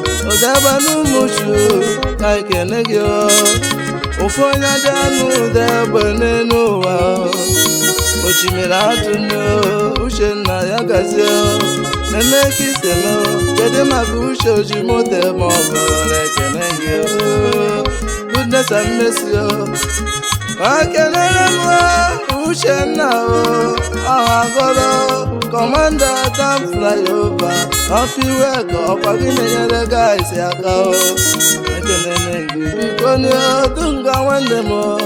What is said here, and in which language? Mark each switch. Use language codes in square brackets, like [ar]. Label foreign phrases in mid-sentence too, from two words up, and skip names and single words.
[ig] Udebe n'Umuchu. Ka ekele gị o. Ofu onye dị anụ Udebe n'elu ụwa o. Osimiri atụ nne o. Uchenna ya gazie o. Nene ka isi eme o. Kedu maka Uche Ojimote ma ọ bụ na ekele gị o. [en] Goodness and mercy [ig] o. Ka kelele m o. Uchenna o. Ọha agọrọ. Commander Dam Flyover. [en] Happy work. [ig] Ọkwa gị na-enyere guys aka o. Ekelele gị. Biko ni o. Dunga nwanne m o.